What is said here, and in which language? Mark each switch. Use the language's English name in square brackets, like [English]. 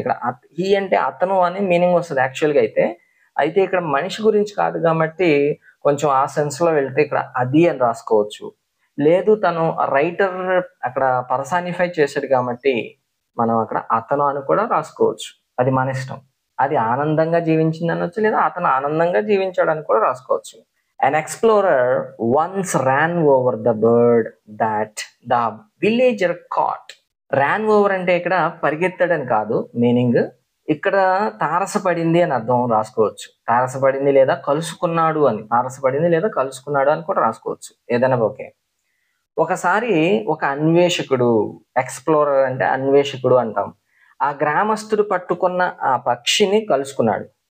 [Telugu] ఇక్కడ హీ అంటే అతను అని మీనింగ్ వస్తుంది యాక్చువల్గా అయితే ఇక్కడ మనిషి గురించి కాదు కాబట్టి కొంచెం ఆ సెన్స్ లో వెళ్తే ఇక్కడ అది అని రాసుకోవచ్చు. లేదు, తను రైటర్ అక్కడ పర్సానిఫై చేశాడు కాబట్టి మనం అక్కడ అతను అని కూడా రాసుకోవచ్చు. అది మన ఇష్టం. అది ఆనందంగా జీవించింది అనొచ్చు, లేదా అతను ఆనందంగా జీవించాడు అని కూడా రాసుకోవచ్చు. [English] An explorer once ran over the bird that the villager caught. [Telugu] ran over అంటే ఇక్కడ పరిగెత్తాడని కాదు మీనింగ్, ఇక్కడ తారసపడింది అని అర్థం రాసుకోవచ్చు. తారసపడింది లేదా కలుసుకున్నాడు అని, తారసపడింది లేదా కలుసుకున్నాడు అని కూడా రాసుకోవచ్చు, ఏదైనా ఓకే. ఒకసారి ఒక అన్వేషకుడు, ఎక్స్ప్లోరర్ అంటే అన్వేషకుడు అంటాం, ఆ గ్రామస్తుడు పట్టుకున్న ఆ పక్షిని కలుసుకున్నాడు.